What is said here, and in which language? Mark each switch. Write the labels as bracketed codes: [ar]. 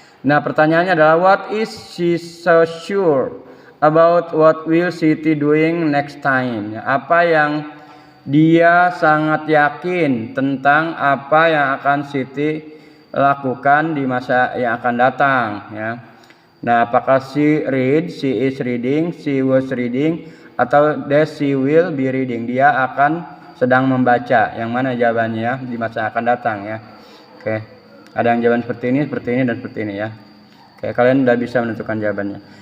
[id] Nah, pertanyaannya adalah [en] what is she so sure about what will Siti doing next time? [id] Apa yang dia sangat yakin tentang apa yang akan Siti lakukan di masa yang akan datang ya. Nah, apakah [en] she is reading, she was reading, atau that she will be reading? [id] Dia akan sedang membaca. Yang mana jawabannya ya di masa yang akan datang ya. Oke. Ada yang jawaban seperti ini, dan seperti ini ya. Oke, kalian udah bisa menentukan jawabannya.